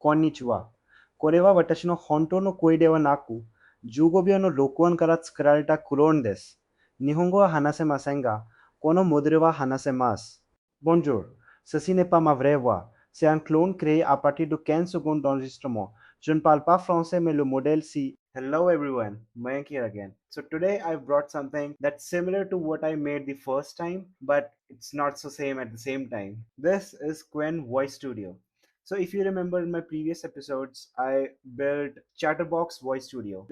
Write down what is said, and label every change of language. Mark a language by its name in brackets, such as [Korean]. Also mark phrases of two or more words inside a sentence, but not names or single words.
[Japanese] Konnichiwa. これは私の本当の声ではなく, 15秒の録音から作られたクローンです。日本語は話せませんが、このモデルは話せます。 [French] Bonjour, ceci n'est pas ma vraie voix. C'est un clone créé à partir de 15 secondes d'enregistrement. Je ne parle pas français, mais le modèle si. [English] Hello everyone, Mayank here again. So today I brought something that's similar to what I made the first time, but it's not so same at the same time. This is Qwen Voice Studio. So if you remember in my previous episodes, I built Chatterbox Voice Studio.